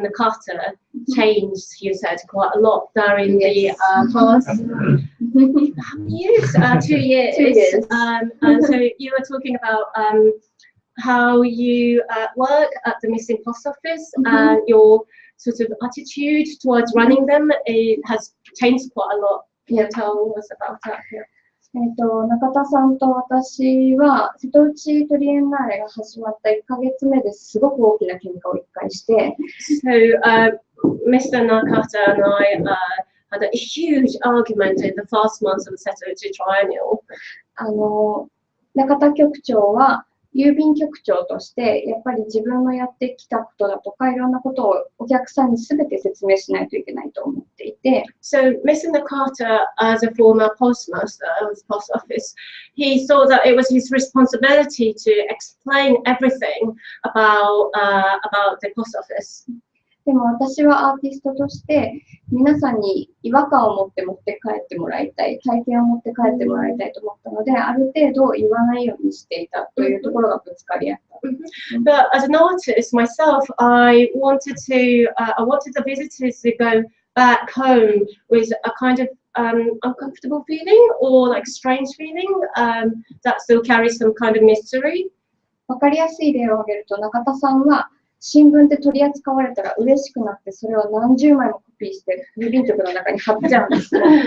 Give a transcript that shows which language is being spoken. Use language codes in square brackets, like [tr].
[en] Nakata changed, you said, quite a lot during the past how many years? 2 years. 2 years. And so you were talking about how you work at the missing post office and your sort of attitude towards running them. It has changed quite a lot. Can you tell us about that? Yeah. [ja] 中田さんと私は瀬戸内トリエンナーレが始まった1ヶ月目ですごく大きな喧嘩を1回して。 [en] So, Mr. Nakata and I had a huge argument in the first month of the Setouchi Triennial. [ja] 中田局長は郵便局長としてやっぱり自分のやってきたことだとかいろんなことをお客さんに全て説明しないといけないと思っていて。 [en] So Mr. Nakata, as a former postmaster of the post office, he saw that it was his responsibility to explain everything about the post office. [ja] でも私はアーティストとして皆さんに違和感を持って帰ってもらいたい、体験を持って帰ってもらいたいと思ったので、ある程度言わないようにしていたというところがぶつかり合った。 [en] But as an artist myself, I wanted the visitors to go back home with a kind of uncomfortable feeling or like strange feeling that still carries some kind of mystery. [ja] わかりやすい例を挙げると中田さんは新聞で取り扱われたら嬉しくなってそれを何十枚もコピーして郵便局の中に貼っちゃうんですよ。